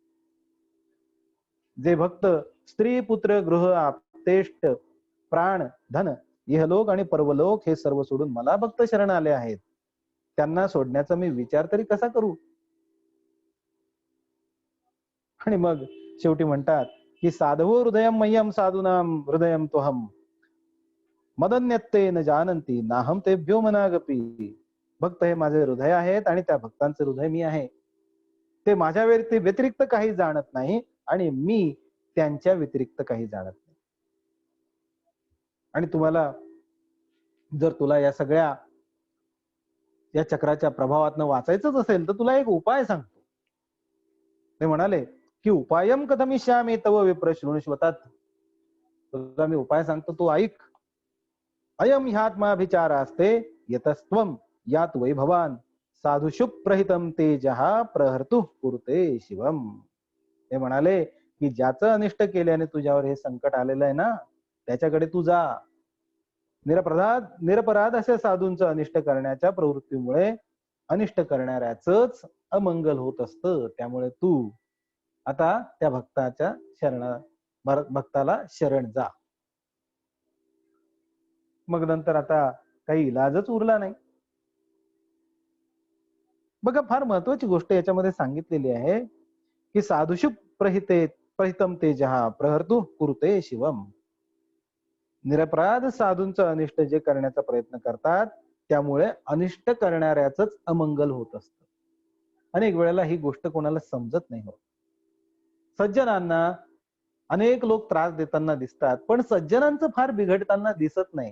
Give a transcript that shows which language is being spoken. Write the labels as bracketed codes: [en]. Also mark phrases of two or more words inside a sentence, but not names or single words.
[mr] जे भक्त स्त्री पुत्र गृह आप्तेष्ट प्राण धन इहलोक आणि परवलोक हे सर्व सोडून मला भक्त शरण आले आहेत, त्यांना सोडण्याचा मी विचार तरी कसा करू. आणि मग शेवटी म्हणतात की [sa] साधवो हृदयम मह्यम साधूनाम हृदयम तोहम मदन्यत्ते न जानंती नाहम तेभ्यो मनागपी. [mr] भक्त हे माझे हृदय आहेत आणि त्या भक्तांचे हृदय मी आहे. ते माझ्या व्यतिरिक्त काही जाणत नाही आणि मी त्यांच्या व्यतिरिक्त काही जाणत नाही. आणि तुला या सगळ्या या चक्राच्या प्रभावातनं वाचायचंच असेल तर तुला एक उपाय सांगतो. ते म्हणाले की [sa] उपायम कथमिष्यामि तव विप्र शृणुष्वतात. [mr] तुला मी उपाय सांगतो, तू ऐक. [sa] अयम ह्यात्माभिचारास्ते यतस्त्वम यात वैभवान साधुषुप्रहितम तेजहा प्रहर्तु कुरुते शिवम. [mr] ते म्हणाले की ज्याचं अनिष्ट केल्याने तुझ्यावर हे संकट आलेलं आहे ना, त्याच्याकडे तू जा. निरपराध अशा साधूंचं अनिष्ट करण्याच्या प्रवृत्तीमुळे अनिष्ट करणाऱ्याच अमंगल होत असतं. त्यामुळे तू आता त्या भक्ताला शरण जा. मग नंतर आता काही इलाजच उरला नाही. बघा, फार महत्वाची गोष्ट याच्यामध्ये सांगितलेली आहे की [sa] साधुषु प्रहितम तेजहा प्रहर्तु कुरुते शिवम. [mr] निरपराध साधूंचं अनिष्ट जे करण्याचा प्रयत्न करतात त्यामुळे अनिष्ट करणाऱ्याच अमंगल होत असतं. अनेक वेळेला ही गोष्ट कोणाला समजत नाही हो. सज्जनांना अनेक लोक त्रास देताना दिसतात, पण सज्जनांचं फार बिघडताना दिसत नाही.